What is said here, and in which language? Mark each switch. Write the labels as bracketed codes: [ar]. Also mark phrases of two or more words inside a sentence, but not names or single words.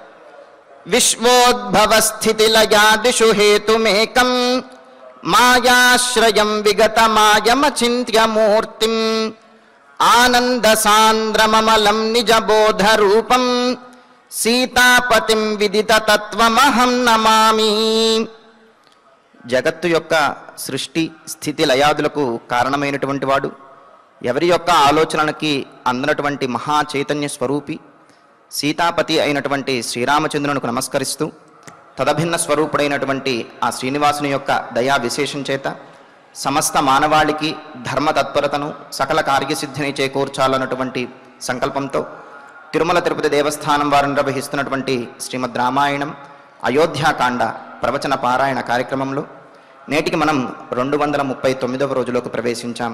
[sa] विश्वोद्भवस्थितिलयादिषु हेतुमेकं मायाश्रयं विगतमायमचिन्त्य मूर्तिम् आनन्दसान्द्रममलं निजबोधरूपं सीतापतिं विदिततत्त्वमहं नमामि। [te] జగత్తు యొక్క సృష్టి స్థితి లయాదులకు కారణమైనటువంటి వాడు, ఎవరి యొక్క ఆలోచనలకి అందనటువంటి మహా చైతన్య స్వరూపి సీతాపతి అయినటువంటి శ్రీరామచంద్రునికి నమస్కరిస్తూ, తదభిన్న స్వరూపుడైనటువంటి ఆ శ్రీనివాసుని యొక్క దయా విశేషం చేత సమస్త మానవాళికి ధర్మ తత్పరతను సకల కార్యసిద్ధిని చేకూర్చాలన్నటువంటి సంకల్పంతో తిరుమల తిరుపతి దేవస్థానం వారు నిర్వహిస్తున్నటువంటి శ్రీమద్ రామాయణం అయోధ్యాకాండ ప్రవచన పారాయణ కార్యక్రమంలో నేటికి మనం 239వ రోజులోకి ప్రవేశించాం.